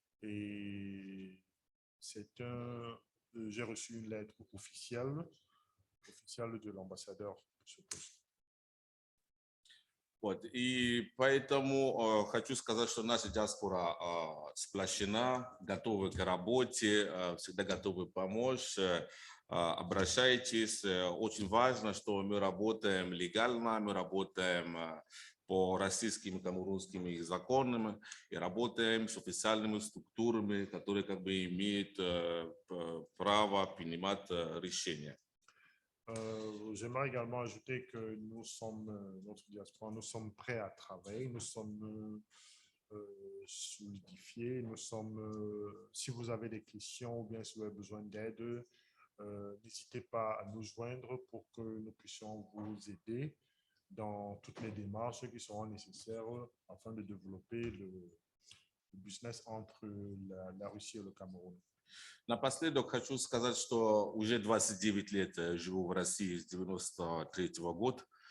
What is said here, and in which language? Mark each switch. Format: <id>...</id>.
<fr>Et j'ai reçu une lettre officielle de l'ambassadeur pour ce poste.</fr> <ru>Вот. И поэтому хочу сказать, что наша диаспора сплощена, готовы к работе, всегда готовы помочь. Обращайтесь. Очень важно, что мы работаем легально, мы работаем по российским и камерунским законам и работаем с официальными структурами, которые как бы имеют право принимать решения.</ru> <fr>J'aimerais également ajouter que notre diaspora, nous sommes prêts à travailler, nous sommes solidifiés, si vous avez des questions ou bien si vous avez besoin d'aide, n'hésitez pas à nous joindre pour que nous puissions vous aider dans toutes les démarches qui seront nécessaires afin de développer le business entre la Russie et le Cameroun.</fr> <ru>Напоследок хочу сказать, что уже 29 лет живу в России с 93-го года.</ru>